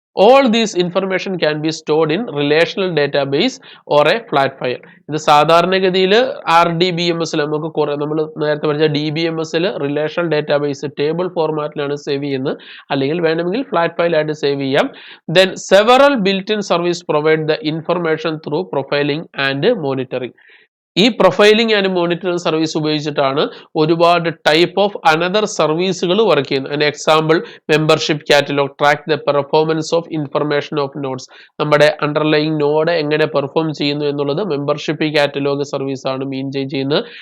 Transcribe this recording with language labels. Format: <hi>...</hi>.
<en>All these information can be stored in relational database or a flat file.</en> <ml>ഇത് സാധാരണഗതിയിൽ RDBMS നമുക്ക് കുറെ നമ്മൾ നേരത്തെ പറഞ്ഞ DBMS relational database table ഫോർമാറ്റിലാണ് save ചെയ്യുന്നത്, അല്ലെങ്കിൽ വേണമെങ്കിൽ ഫ്ലാറ്റ് ഫയൽ ആയിട്ട് സേവ് ചെയ്യാം.</ml> <en>Then several built-in service provide the information through profiling and monitoring.</en> <ml>ഈ പ്രൊഫൈലിംഗ് ആൻഡ് മോണിറ്ററിംഗ് സർവീസ് ഉപയോഗിച്ചിട്ടാണ് ഒരുപാട് ടൈപ്പ് ഓഫ് അനദർ സർവീസുകൾ വർക്ക് ചെയ്യുന്നത്. അതിന്</ml> <en>Example membership catalogue track the performance of information of notes.</en> <ml>നമ്മുടെ underlying node എങ്ങനെ perform ചെയ്യുന്നു എന്നുള്ളത് മെമ്പർഷിപ്പ് കാറ്റലോഗ് സർവീസ് ആണ് മെയിൻറ്റെയിൻ ചെയ്യുന്നത്.</ml>